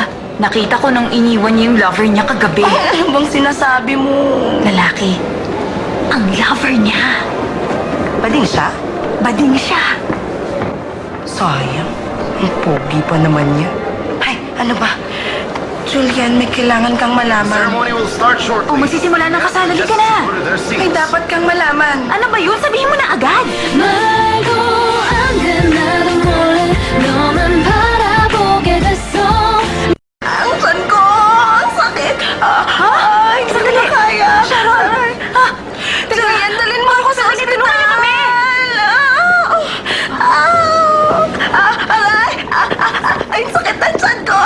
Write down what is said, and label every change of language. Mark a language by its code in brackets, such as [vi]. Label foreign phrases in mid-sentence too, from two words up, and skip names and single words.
[tl] Nakita ko nung iniwan niya yung lover niya kagabi. Ay, ano bang sinasabi mo? Lalaki. Ang lover niya. Bading siya? Bading siya. Sayang. Ang pogi pa naman niya. Ay, ano ba? Julian, may kailangan kang malaman. [en] Ceremony will start shortly. [tl] O, magsisimula ng kasal. Halika na. [en] Go to their seats. [tl] May dapat kang malaman. Ano ba yun? Sabihin mo na agad. [ko] 말도 안돼 나도 몰래 너만 바라보게 됐어 [tl] Ang tiyan ko! Ang sakit! Ay, hindi ko kaya. Sharon! Julian, dalhin mo ako sa ospital! Ay, ang sakit ng tiyan ko!